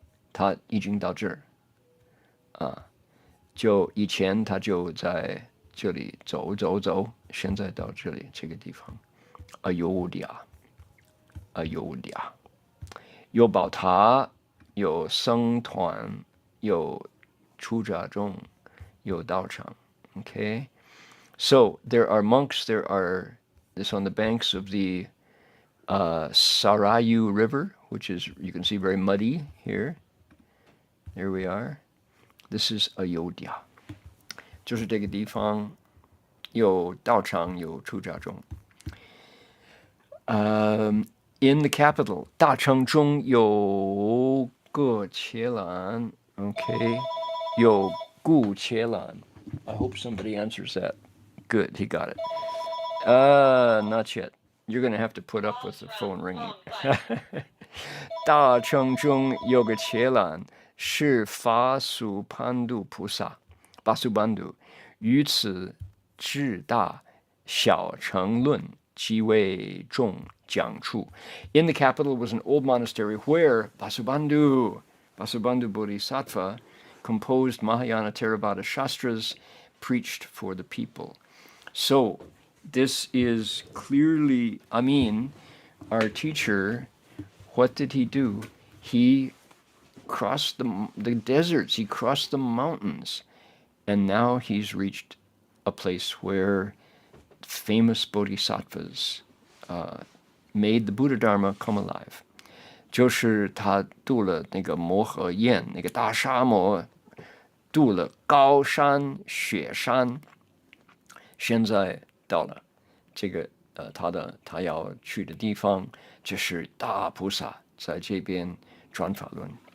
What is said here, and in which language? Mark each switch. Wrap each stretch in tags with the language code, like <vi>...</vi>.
<zh>他已经到这儿，就以前他就在这里走，现在到这里这个地方，Ayodhya，有宝塔，有僧团，有出家众，有道场 ，OK。</zh> <en>So there are monks. This on the banks of the Sarayu River, which is you can see very muddy here. There we are. This is Ayodhya.</en> <zh>就是这个地方有道场，有出家众。</zh> <en>In the capital,</en> <zh>大城中有个伽蓝 ，OK， 有顾伽蓝。</zh> <en>I hope somebody answers that. Good, he got it. Not yet. You're going to have to put up with the phone ringing.</en> <zh>大城中有个伽蓝，是法苏潘度菩萨，巴苏班度，于此至大小乘论极为众讲处。</zh> <en>In the capital was an old monastery where Vasubandhu Bodhisattva composed Mahayana Theravada Shastras, preached for the people. So this is clearly, our teacher, what did he do? He crossed the deserts, he crossed the mountains, and now he's reached a place where famous bodhisattvas made the Buddha Dharma come alive.</en> <zh>就是他渡了那个摩诃堰，那个大沙漠，渡了高山雪山，现在到了这个他要去的地方，就是大菩萨在这边转法轮。</zh>